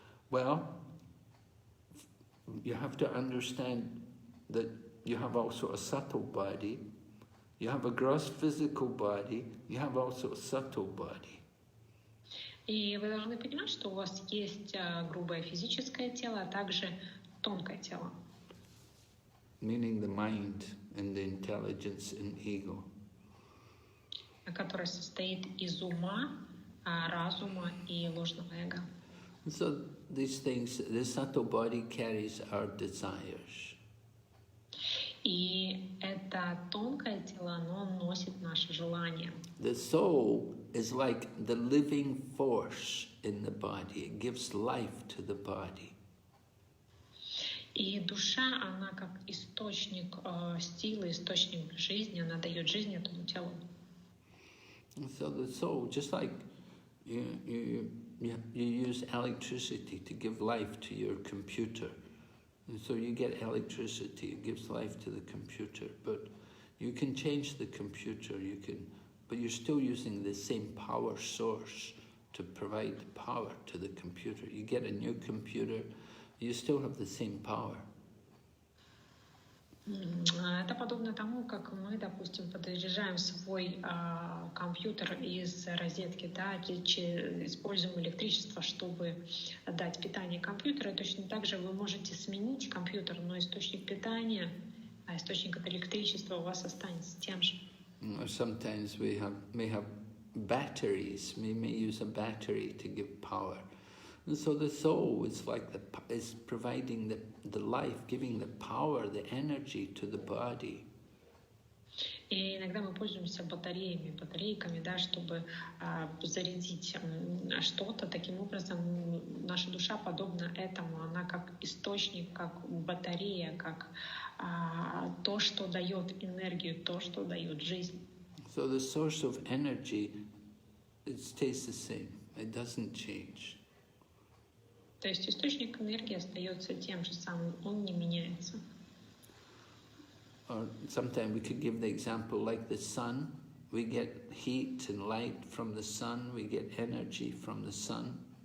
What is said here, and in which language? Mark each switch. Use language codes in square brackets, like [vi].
[en] Well, you have to understand that you have also a subtle body, you have a gross physical body, you have also a subtle body. [ru] И вы должны понимать, что у вас есть грубое физическое тело, а также тонкое тело. [en] Meaning the mind and the intelligence and ego. [ru] Которое состоит из ума, разума и ложного эго. [en] So these things, the subtle body carries our desires. [ru] И это тонкое тело, оно носит наши желания. [en] The soul is like the living force in the body. It gives life to the body. [ru] И душа, она как источник силы, источник жизни, она дает жизнь этому телу. [en] So the soul, just like you use electricity to give life to your computer. And so you get electricity, it gives life to the computer. But you can change the computer, but you're still using the same power source to provide power to the computer. You get a new computer, you still have the same power. [ru] Это подобно тому, как мы, допустим, подзаряжаем свой компьютер из розетки, да, используем электричество, чтобы дать питание компьютеру. Точно так же вы можете сменить компьютер, но источник питания, источник электричества у вас останется тем же. [en] Sometimes we may have batteries. We may use a battery to give power. And so the soul is providing the life, giving the power, the energy to the body. [ru] И иногда мы пользуемся батарейками, да, чтобы зарядить что-то. Таким образом, наша душа подобна этому. Она как источник, как батарея, как то, что дает энергию, то, что дает жизнь. [en] So the source of energy, it stays the same. It doesn't change. [ru] То есть источник энергии остается тем же самым, он не меняется. [en] Or sometimes we could give the example like the sun. We get heat and light from the sun. We get energy from the sun.